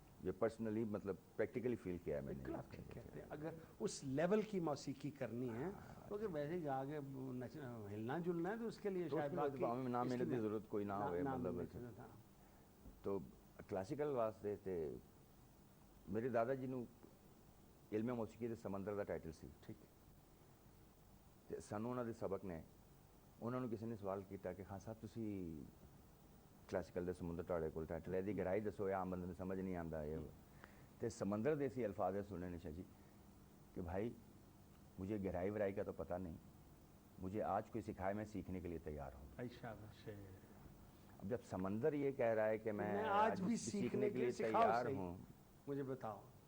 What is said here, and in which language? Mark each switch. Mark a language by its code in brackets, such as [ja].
[ur] یہ پرسنلی مطلب پریکٹیکلی فیل کیا ہے میں نے. بالکل آپ ٹھیک کہتے ہیں. اگر اس لیول کی موسیقی کرنی ہے تو اگر ویسے جا کے ہلنا جلنا ہے تو اس کے لیے شاید باقی نہ محنت کی ضرورت کوئی نہ ہوئے. [pa] مطلب تو کلاسیکل واسطے تے میرے دادا جی نو علم موسیقی دے سمندر دا ٹائٹل سی. [ur] ٹھیک. [pa] تے سانوں انہاں دے سبق نے انہوں نے کسی نے سوال کیتا کہ خان صاحب تسی کلاسیکل دے سمندر تواڈے کول ٹائٹل ہے، دی گہرائی دسو، عام بندے نوں سمجھ نہیں آندا. تے سمندر دے سی الفاظ سننے نے شاہ جی [ur] کہ بھائی مجھے گہرائی ورائی کا تو پتہ نہیں، مجھے آج کوئی سکھائے میں سیکھنے کے لیے تیار ہوں. اب جب سمندر یہ کہہ رہا ہے کہ میں آج بھی سیکھنے کے لیے تیار ہوں، مجھے بتاؤ.